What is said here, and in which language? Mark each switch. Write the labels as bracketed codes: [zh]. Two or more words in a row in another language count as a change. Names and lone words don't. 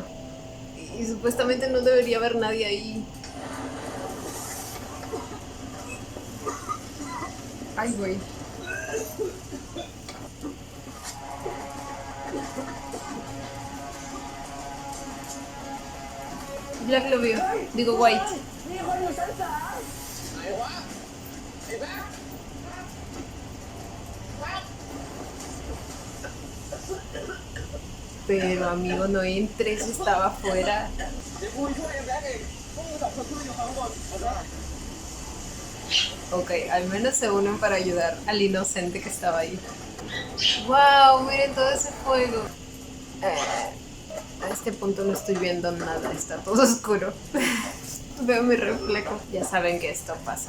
[es] Y supuestamente no debería haber nadie ahí. Ay, güey. Black lo vio. Digo, White. [th] มีคนอยู่ชั้น3ไหนวะไอ้แบ๊ก [es] Pero amigo, no entres, estaba afuera. [th] เดี๋ยวกูช่วยไอ้แบ๊กเองพวกมึง2 คนช่วยอยู่ข้างบนเอาได้ [es] Ok, al menos se unen para ayudar al inocente que estaba ahí. ¡Wow! Miren todo ese fuego. A este punto no estoy viendo nada, está todo oscuro. Veo mi reflejo. Ya saben que esto pasa.